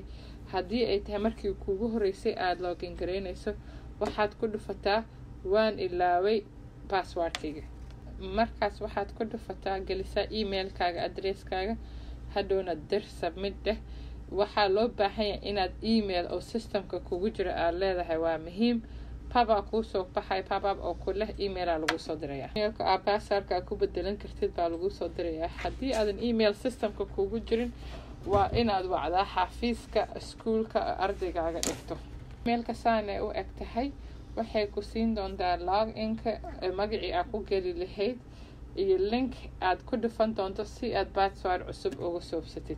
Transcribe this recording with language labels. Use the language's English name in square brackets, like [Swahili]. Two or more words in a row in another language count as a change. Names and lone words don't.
[Somali] haddii ay tahay markii kuugu horeysay aad login gareynayso waxaad ku dhufataa waan ilaaway password-kayga. markaas waxaad ku dhufataa gelisaa email-kaaga address-kaaga hadhowna dir submit deh. waxaa loo baahan yahay inaad email oo systemka kugu jira aad leedahay waa muhiim. pop-up kuu soo baxay pop-up oo ku leh email aa lagu soo dirayaa. emailka aad password-ka ku bedelan kartid baa lagu soo dirayaa. haddii aadan email systemka kugu jirin waa inaad wacdaa xafiiska iskuulka ardaygaaga dhigto. emailka saanay u eg tahay waxay ku siin doontaa login-ka magacii aad ku geli lahayd iyo link aad ku dhufan doonto si aad password cusub uga soobsatid.